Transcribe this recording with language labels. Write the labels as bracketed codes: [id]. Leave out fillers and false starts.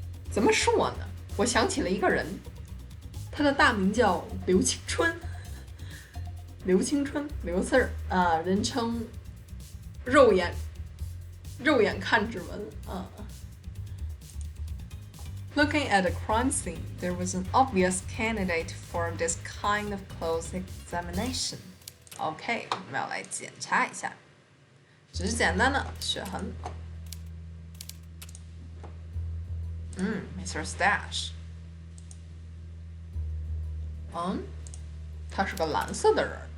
[zh] 怎么说呢？我想起了一个人，他的大名叫刘青春，刘四儿啊，人称肉眼看指纹啊。 [en] Looking at the crime scene, there was an obvious candidate for this kind of close examination. [zh] OK， 我们要来检查一下，只是简单的血痕。 [en] Mr. Stash。 [zh] 他是个蓝色的人。